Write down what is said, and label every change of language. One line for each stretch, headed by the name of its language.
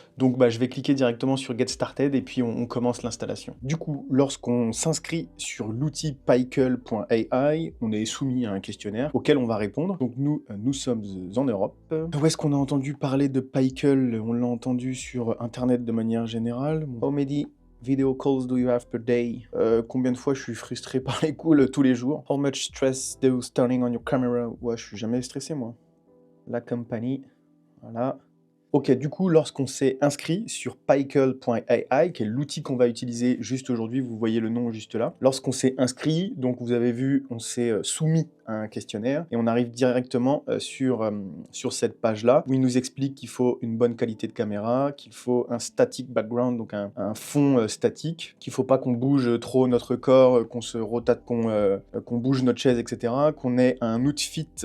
French: Donc bah, je vais cliquer directement sur Get Started et puis on commence l'installation. Du coup, lorsqu'on s'inscrit sur l'outil pickle.ai, on est soumis à un questionnaire auquel on va répondre. Donc nous sommes en Europe. Où est-ce qu'on a entendu parler de Pickle? On l'a entendu sur Internet de manière générale.
English: How many video calls do you have per day?
French: Combien de fois je suis frustré par les calls tous les jours?
English: How much stress does turning on your camera?
French: Ouais, je suis jamais stressé moi. La compagnie, voilà. Ok, du coup, lorsqu'on s'est inscrit sur pickle.ai, qui est l'outil qu'on va utiliser juste aujourd'hui, vous voyez le nom juste là. Lorsqu'on s'est inscrit, donc vous avez vu, on s'est soumis à un questionnaire et on arrive directement sur cette page-là où il nous explique qu'il faut une bonne qualité de caméra, qu'il faut un static background, donc un fond statique, qu'il ne faut pas qu'on bouge trop notre corps, qu'on se rotate, qu'on bouge notre chaise, etc., qu'on ait un outfit,